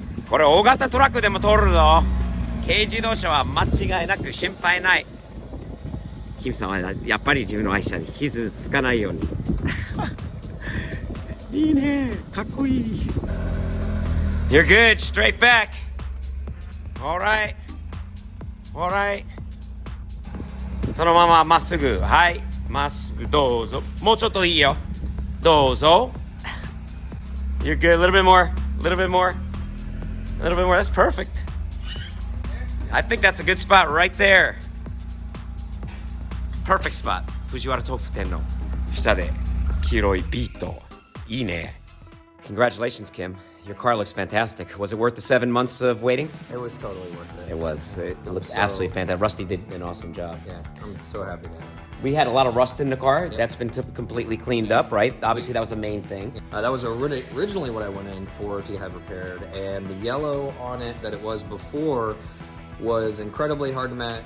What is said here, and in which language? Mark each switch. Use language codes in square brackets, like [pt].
[ja] これ大型トラックでも通るぞ。軽自動車は間違いなく心配ない。キムさんはやっぱり自分の愛車に傷つかないように。いいね、かっこいい。 [en] You're good, straight back. Alright. [ja] そのまままっすぐ。はい、まっすぐどうぞ。もうちょっといいよ。どうぞ。 [en] You're good, a little bit more. That's perfect. I think that's a good spot right there. Perfect spot. [ja] 藤原豆腐店の下で黄色いビート。いいね。 [en] Congratulations, Kim. Your car looks fantastic. Was it worth the 7 months of waiting? It was totally worth it. It was. It looked so- absolutely fantastic. Rusty did an awesome job. Yeah, I'm so happy now. We had a lot of rust in the car. That's been completely cleaned up, right? Obviously, that was the main thing. That was originally what I went in for to have repaired, and the yellow on it that it was before was incredibly hard to match.